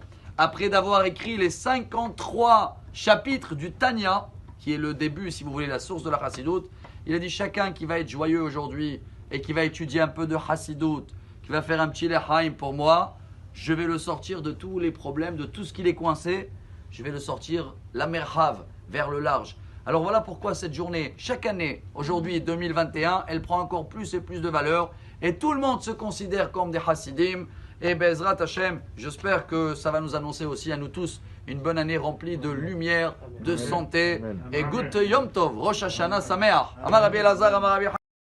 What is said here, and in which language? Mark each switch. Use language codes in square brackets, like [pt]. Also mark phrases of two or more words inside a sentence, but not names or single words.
[fr] Après d'avoir écrit les 53 chapitres du Tanya, qui est le début, si vous voulez, la source de la Chassidoute, il a dit chacun qui va être joyeux aujourd'hui et qui va étudier un peu de Chassidoute, qui va faire un petit lechaim pour moi, je vais le sortir de tous les problèmes, de tout ce qui est coincé, je vais le sortir la merhav, vers le large. Alors voilà pourquoi cette journée, chaque année, aujourd'hui 2021, elle prend encore plus et plus de valeur et tout le monde se considère comme des Hasidim. Et [he] בעזרת השם, [fr] j'espère que ça va nous annoncer aussi à nous tous une bonne année remplie de lumière, de santé. [he] Et [yi] גוט יום טוב, [he] ראש השנה שמח. אמר רבי אלעזר, אמר רבי